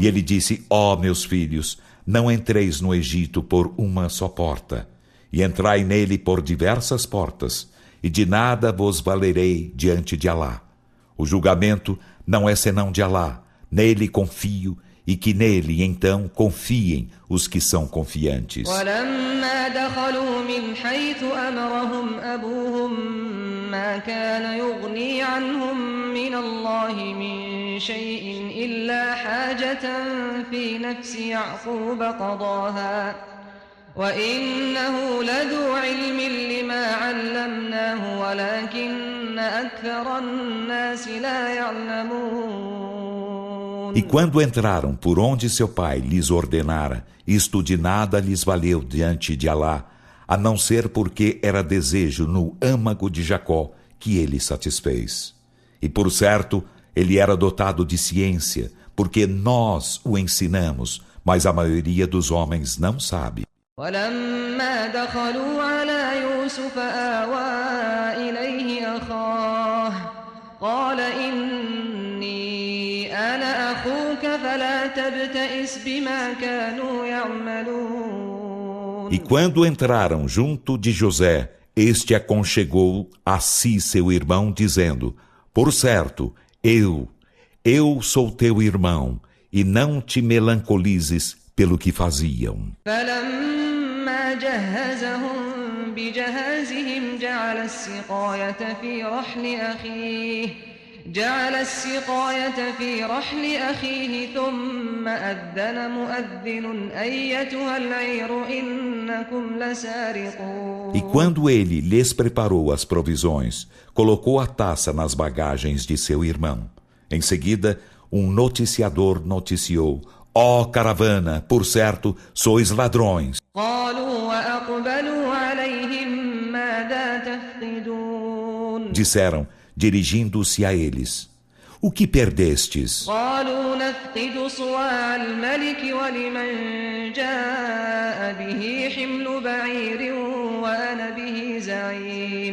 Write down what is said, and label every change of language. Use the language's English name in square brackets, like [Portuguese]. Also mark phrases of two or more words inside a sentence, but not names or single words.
[Portuguese] E ele disse, ó meus filhos, não entreis no Egito por uma só porta, e entrai nele por diversas portas, e de nada vos valerei diante de Alá. O julgamento não é senão de Alá, nele confio, e que nele então confiem os que são confiantes. [Arabic] ولما دخلوا من حيث أمرهم أبوهم ما كان يغني عنهم من الله من شيء إلا حاجة في نفس يعقوب قضاها وإنه لذو علم لما علمناه ولكن أكثر الناس لا يعلمون. [Portuguese] E quando entraram por onde seu pai lhes ordenara, isto de nada lhes valeu diante de Alá, a não ser porque era desejo no âmago de Jacó que ele satisfez. E por certo, ele era dotado de ciência, porque nós o ensinamos, mas a maioria dos homens não sabe. [Arabic] ولما دخلوا على يوسف آوى إليه أخاه قال إني أنا أخوك فلا تبتئس بما كانوا يعملون. [Portuguese] E quando entraram junto de José, este aconchegou a si seu irmão, dizendo: Por certo, eu sou teu irmão, e não te melancolizes pelo que faziam. [Arabic] فلما جهزهم بجهازهم جعل السقاية في رحل أخيه ثم أذن مؤذن أيتها العير إنكم لسارقون. [Portuguese] E quando ele lhes preparou as provisões, colocou a taça nas bagagens de seu irmão. Em seguida, um noticiador noticiou: Ó caravana, por certo, sois ladrões. [Arabic] قالوا وأقبلوا عليهم ماذا تفقدون. [Portuguese] Disseram, dirigindo-se a eles: O que perdestes? [Arabic] قالوا نفقد صواع الملك ولمن جاء به حمل بعير وأنا به زعيم.